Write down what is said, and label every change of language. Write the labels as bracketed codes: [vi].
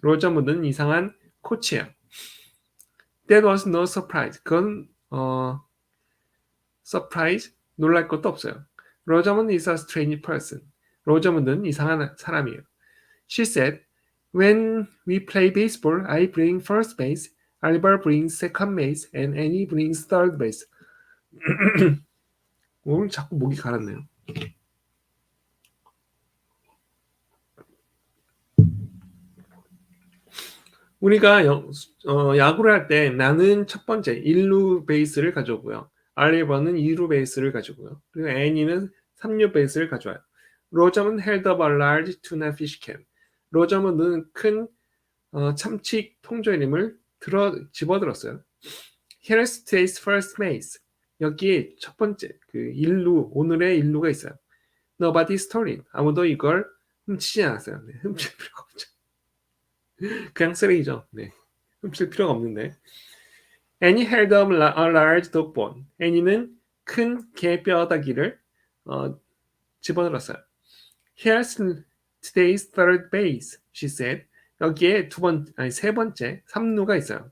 [ko] 로저먼드는 이상한 코치예요. [en] That was no surprise. [ko] 그건 surprise, 놀랄 것도 없어요. [en] 로저먼드 is a strange person. [ko] 로저먼드는 이상한 사람이에요. [en] She said, when we play baseball, I bring first base, Oliver brings second base, and Annie brings third base. [ko] 오늘 자꾸 목이 가랐네요. 우리가 야구를 할 때 나는 첫 번째 1루 베이스를 가져오고요. 알리버는 2루 베이스를 가져오고요. 그리고 애니는 3루 베이스를 가져와요. [en] 로저먼 held up a large tuna fish can. [ko] 로저먼은 큰 참치 통조림을 집어들었어요. [en] Here's today's first base. [ko] 여기에 첫 번째 1루, 오늘의 1루가 있어요. [en] Nobody stole it. [ko] 아무도 이걸 훔치지 않았어요. 네, 훔칠 필요가 없죠. 그냥 쓰레기죠. 네. 훔칠 필요가 없는데. [en] Annie held up a large dog bone. [ko] Annie는 큰 개 뼈다귀를 집어들었어요. [en] Here's today's third base, she said. [ko] 여기에 세 번째 3루가 있어요.